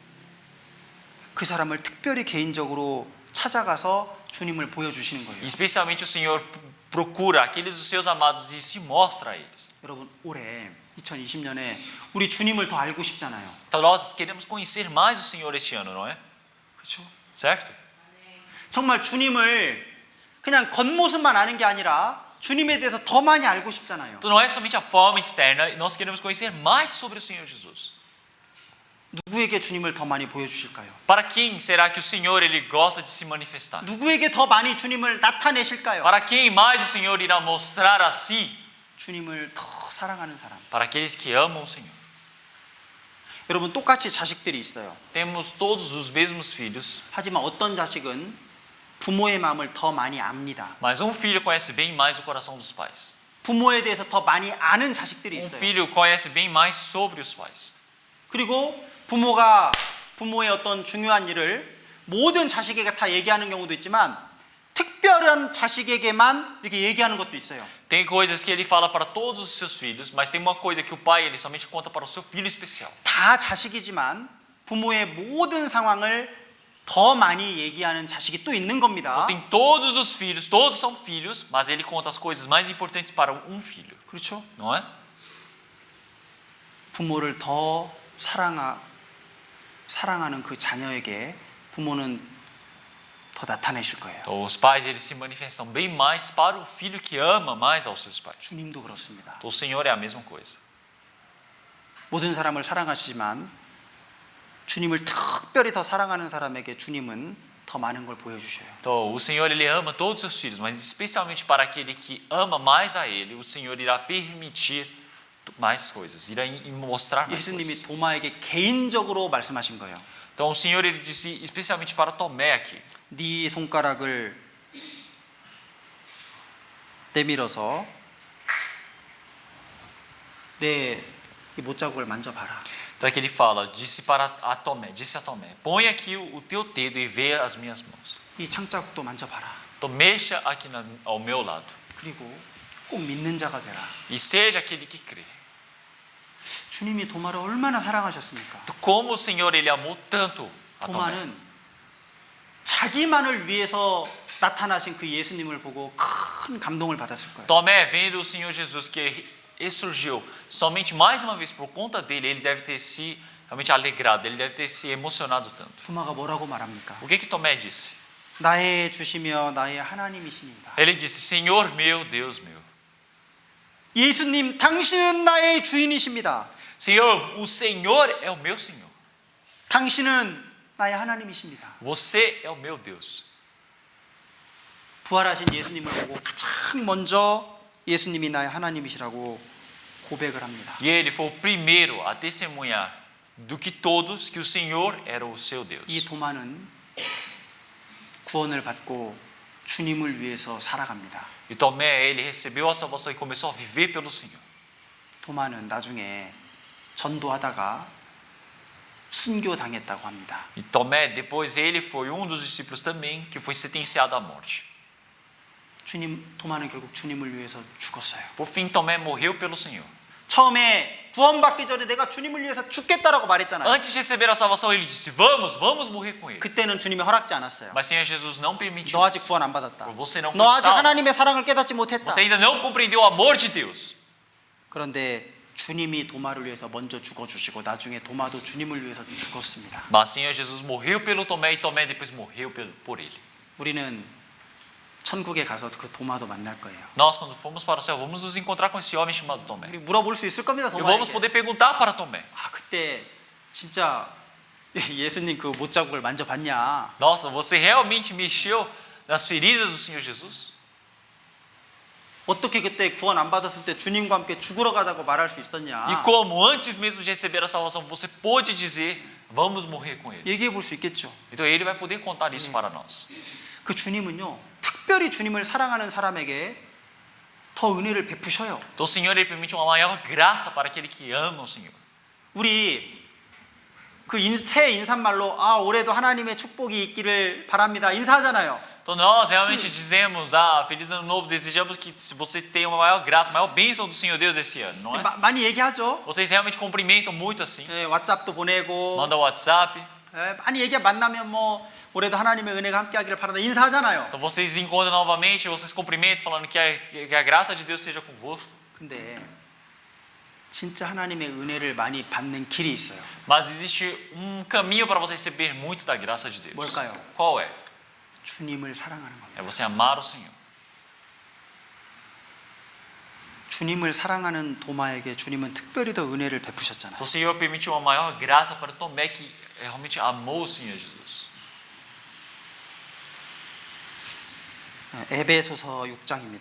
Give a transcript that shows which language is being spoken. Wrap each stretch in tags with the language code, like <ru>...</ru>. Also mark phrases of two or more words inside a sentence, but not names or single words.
<ko>그 사람을 특별히 개인적으로 찾아가서 주님을 보여주시는 거예요.</ko> <pt>Especialmente o Senhor procura aqueles dos seus amados e se mostra a eles.</pt> <ko>여러분 올해 2020년에 우리 주님을 더 알고 싶잖아요.</ko> <pt>Então nós queremos conhecer mais o Senhor este ano, não é?</pt> <ko>그렇죠?</ko> <pt>Certo?</pt> <ko>정말 주님을 그냥 겉모습만 아는 게 아니라 주님에 대해서 더 많이 알고 싶잖아요.</ko> <pt>Então não é somente a forma externa, nós queremos conhecer mais sobre o Senhor Jesus.</pt> <ko>누구에게 주님을 더 많이 보여주실까요?</ko> <pt>Para quem será que o Senhor ele gosta de se manifestar?</pt> <ko>누구에게 더 많이 주님을 나타내실까요?</ko> <pt>Para quem mais o Senhor irá mostrar a si?</pt> <ko>주님을 더 사랑하는 사람.</ko> <pt>Para aqueles que amam o Senhor.</pt> <ko>여러분 똑같이 자식들이 있어요.</ko> <pt>Temos todos os mesmos filhos,</pt> <ko>하지만 어떤 자식은 부모의 마음을 더 많이 압니다.</ko> <pt>mas um filho conhece bem mais o coração dos pais.</pt> <ko>부모에 대해서 더 많이 아는 자식들이</ko> <pt>Um</pt> <ko>있어요.</ko> <pt>filho conhece bem mais sobre os pais.</pt> <ko>그리고 부모가 부모의 어떤 중요한 일을 모든 자식에게 다 얘기하는 경우도 있지만 특별한 자식에게만 이렇게 얘기하는 것도 있어요.</ko> <pt>Tem coisas que ele fala para todos os seus filhos, mas tem uma coisa que o pai ele somente conta para o seu filho especial.</pt> <ko>다 자식이지만 부모의 모든 상황을 더 많이 얘기하는 자식이 또 있는 겁니다.</ko> <pt>Então, tem todos os filhos, todos são filhos, mas ele conta as coisas mais importantes para um filho,</pt> <ko>그렇죠?</ko> <pt>não é?</pt> <ko>부모를 더 사랑하는 그 자녀에게 부모는 더 나타내실 거예요.</ko> <pt>Então, os pais eles se manifestam bem mais para o filho que ama mais aos seus pais.</pt> <ko>주님도 그렇습니다.</ko> <pt>Então, o Senhor é a mesma coisa.</pt> <ko>모든 사람을 사랑하시지만 주님을 특별히 더 사랑하는 사람에게 주님은 더 많은 걸 보여주셔요.</ko> <pt>Então, o Senhor ele ama todos os seus filhos, mas especialmente para aquele que ama mais a ele, o Senhor irá permitir mais coisas, irá mostrar mais</pt> <ko>예수님이</ko> <pt>coisas.</pt> <ko>도마에게 개인적으로 말씀하신 거예요.</ko> <pt>Então, o Senhor ele disse especialmente para Tomé aqui:</pt> <ko>네 손가락을 내밀어서 내 못자국을 만져봐라.</ko> <pt>Então aqui ele fala, disse a Tomé, põe aqui o teu dedo e vê as minhas mãos.</pt> <ko>이 창자국도 만져봐라.</ko> <pt>Então mexa aqui ao meu lado</pt> <ko>그리고 꼭 믿는 자가 되라.</ko> <pt>e seja aquele que crê.</pt> <ko>주님이 도마를 얼마나 사랑하셨습니까?</ko> <pt>Então, como o Senhor ele amou tanto a Tomé.</pt> <ko>도마는 자기만을 위해서 나타나신 그 예수님을 보고 큰 감동을 받았을 거예요.</ko> <pt>Tomé vendo o Senhor Jesus que ressurgiu somente mais uma vez por conta dele, ele deve ter se realmente alegrado, ele deve ter se emocionado tanto.</pt> <ko>도마가 뭐라고 말합니까?</ko> <pt>O que Tomé disse?</pt> <ko>나의 주시며 나의 하나님이시니라.</ko> <pt>Ele disse: Senhor meu, Deus meu.</pt> <ko>예수님, 당신은 나의 주인이십니다.</ko> <pt>Senhor, o Senhor é o meu Senhor.</pt> <ko>당신은 나의 하나님이십니다.</ko> <pt>Você é o meu Deus.</pt> <ko>부활하신 예수님을 보고 가장 먼저 예수님이 나의 하나님이시라고 고백을 합니다.</ko> <pt>E ele foi o primeiro a testemunhar do que todos que o Senhor era o seu Deus.</pt> <ko>이 도마는 구원을 받고 주님을 위해서 살아갑니다.</ko> <pt>E Tomé, ele recebeu a salvação e começou a viver pelo Senhor.</pt> <ko>도마는 나중에 전도하다가 순교당했다고 합니다.</ko> <pt>E Tomé, depois ele foi um dos discípulos também que foi sentenciado à morte.</pt> <ko>도마는 결국 주님을 위해서 죽었어요.</ko> <pt>Por fim, Tomé morreu pelo Senhor.</pt> <ko>처음에 구원받기 전에 내가 주님을 위해서 죽겠다라고 말했잖아요.</ko> <pt>Antes de receber a salvação, ele disse: vamos morrer com ele.</pt> <ko>그때는 주님이 허락지 않았어요.</ko> <pt>Mas Senhor Jesus não permitiu.</pt> <ko>너 아직 구원 안 받았다.</ko> <pt>Você não foi</pt> <ko>너 아직</ko> <pt>salvo.</pt> <ko>하나님의 사랑을 깨닫지 못했다.</ko> <pt>Você ainda não compreendeu o amor de Deus.</pt> <ko>그런데 주님이 도마를 위해서 먼저 죽어주시고 나중에 도마도 주님을 위해서 죽었습니다.</ko> <pt>Mas Senhor Jesus morreu pelo Tomé e Tomé depois morreu por ele.</pt> <ko>우리는 천국에 가서 그 도마도 만날 거예요.</ko> <pt>Nós, quando formos para o céu, vamos nos encontrar com esse homem chamado Tomé.</pt> <ko>우리 물어볼 수 있을 겁니다.</ko> <pt>E vamos</pt> <ko>도마에게.</ko> <pt>poder perguntar para Tomé:</pt> <ko>아 그때 진짜 예수님 그 못자국을 만져봤냐?</ko> <pt>Nossa, você realmente mexeu nas feridas do Senhor Jesus?</pt> <ko>어떻게 그때 구원 안 받았을 때 주님과 함께 죽으러 가자고 말할 수</ko> <pt>E</pt> <ko>있었냐?</ko> <pt>como antes mesmo de receber a salvação, você pôde dizer, vamos morrer com ele.</pt> <ko>얘기해 볼 수 있겠죠.</ko> <pt>Então ele vai poder contar isso para nós.</pt> <ko>그 주님은요, 특별히 주님을 사랑하는 사람에게 더 은혜를 베푸셔요.</ko> <pt>Então o Senhor ele permite uma maior graça para aquele que ama o Senhor.</pt> <ko>우리 그 새 인사말로 올해도 하나님의 축복이 있기를 바랍니다. 인사하잖아요.</ko> <pt>Então nós realmente dizemos, feliz ano novo, desejamos que você tenha uma maior graça, maior bênção do Senhor Deus esse ano, não é?</pt> <ko>많이 얘기하죠.</ko> <pt>Vocês realmente cumprimentam muito assim.</pt> <ko>예, 왓츠ap도 보내고</ko> <pt>Manda WhatsApp.</pt> <ko>예, 많이 만나면 뭐 올해도 하나님의 은혜가 함께하기를 바란다 인사하잖아요.</ko> <pt>Então vocês encontram novamente, vocês cumprimentam falando que a graça de Deus seja convosco.</pt> <ko>근데 진짜 하나님의 은혜를 많이 받는 길이 있어요.</ko> <pt>Mas existe caminho para você receber muito da graça de Deus.</pt> <ko>뭘까요?</ko> <pt>Qual é?</pt> <ko>주님을 사랑하는 겁니다.</ko> <pt>É você amar o Senhor.</pt> <ko>주님을 사랑하는 도마에게 주님은 특별히 더 은혜를 베푸셨잖아요.</ko> <pt>Então o Senhor permitiu uma maior graça para Tomé que realmente amou o Senhor Jesus.</pt> <ko>에베소서 6장입니다.</ko>